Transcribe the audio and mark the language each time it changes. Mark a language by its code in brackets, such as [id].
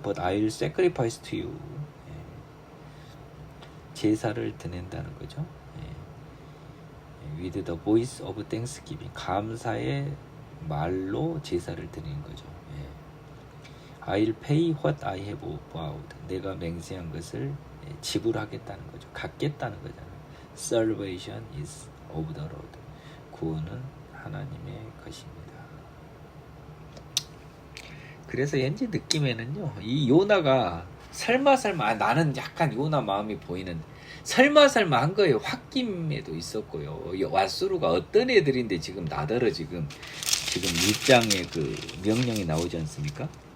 [en] But I'll sacrifice to you. [ko] 제사를 드낸다는 거죠. [en] With the voice of thanksgiving. [ko] 감사의 말로 제사를 드리는 거죠. [en] I'll pay what I have vowed. [ko] 내가 맹세한 것을 지불하겠다는 거죠. 갖겠다는 거잖아요. [en] Salvation is of the Lord. [ko] 구원은 하나님의 것입니다. 그래서 현재 느낌에는요, 이 요나가 설마 나는 약간 요나 마음이 보이는 설마 한 거예요. 홧김에도 있었고요. 왓수루가 어떤 애들인데 지금 나더러 지금 1장에 그 명령이 나오지 않습니까?